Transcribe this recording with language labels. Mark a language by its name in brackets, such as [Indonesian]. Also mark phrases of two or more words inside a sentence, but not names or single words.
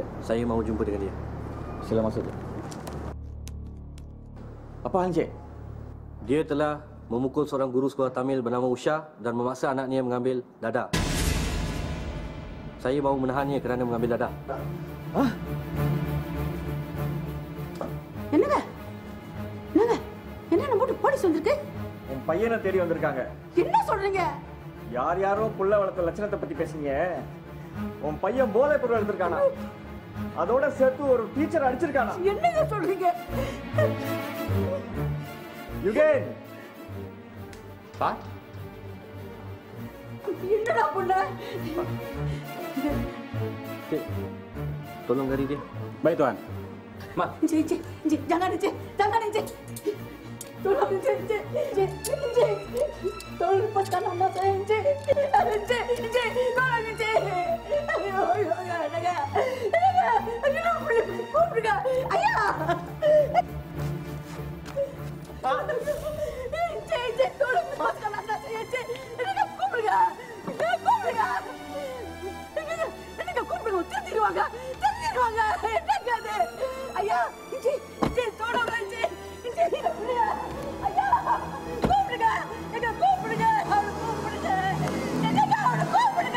[Malay] Saya mahu jumpa dengan dia. Sila masuk, Cik. Apa hal, Cik? Dia telah memukul seorang guru sekolah Tamil bernama Usha dan memaksa anaknya mengambil dadah. Saya mahu menahannya kerana mengambil dadah. Hah? [Tamil] என்னங்க என்னங்க என்ன நம்ம போலீஸ் வந்திருக்கு? உன் பையனை தேடி வந்திருக்காங்க. என்ன சொல்றீங்க? யார் யாரோ புள்ள வளர்த்த லட்சணத்தை பத்தி பேசுங்க. உன் பையன் போதை பொருள் எடுத்திருக்கானா? அதோட சேர்த்து ஒரு டீச்சர் அடிச்சிருக்கானா? என்னங்க சொல்றீங்க? யுகேன். [Malay] Pak? [Tamil] என்னடா புள்ள? [Malay] Cik, tolong cari dia. Baik, Tuan. Mak. Cik, jangan, Cik. Tolong, Cik. Tolong lepaskan anak saya, Cik. Tolong, Cik. Ayo, Naga. Naga. Ayah. Cik, tolong lepaskan anak saya, Cik. Naga, Naga. [Tamil] திருத்திடுவாங்க. என்னங்க ஐயா, [Malay] Cik, tolong, Cik. [Tamil] ஐயா, கூப்பிடுங்க. எங்க கூப்பிடுங்க. அவளை கூப்பிடுங்க. என்னங்க அவளை கூப்பிடுங்க.